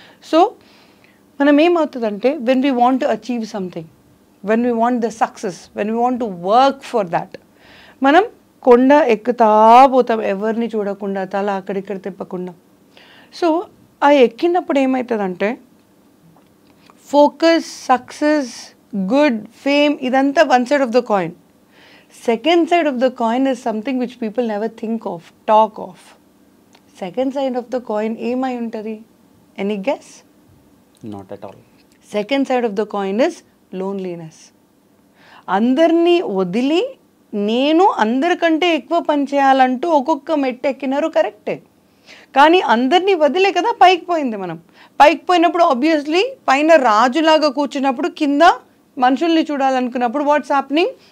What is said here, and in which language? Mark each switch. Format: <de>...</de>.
<te>So మనం ఏమవుతుందంటే,</te> <en>when we want to achieve something, when we want the success, when we want to work for that,</en> <te>మనం కొండ ఎక్కుతా పోతాం ఎవరిని చూడకుండా, తల అక్కడిక్కడ తిప్పకుండా. సో ఆ ఎక్కినప్పుడు ఏమవుతుందంటే, ఫోకస్, సక్సెస్, గుడ్, ఫేమ్ ఇదంతా</te> <en>One side of the coin. Second side of the coin is something which people never think of, talk of. Second side of the coin,</en> <te>ఏమై ఉంటుంది?</te> <en>Any guess? Not at all. Second side of the coin is loneliness.</en> <te>అందరినీ వదిలి నేను అందరికంటే ఎక్కువ పని చేయాలంటూ ఒక్కొక్క మెట్టు ఎక్కినారు, కరెక్టే. కానీ అందరినీ వదిలే కదా పైకి పోయింది. మనం పైకి పోయినప్పుడు ఆబ్వియస్లీ పైన రాజులాగా కూర్చున్నప్పుడు కింద మనుషుల్ని చూడాలనుకున్నప్పుడు</te> <en>What's happening?</en>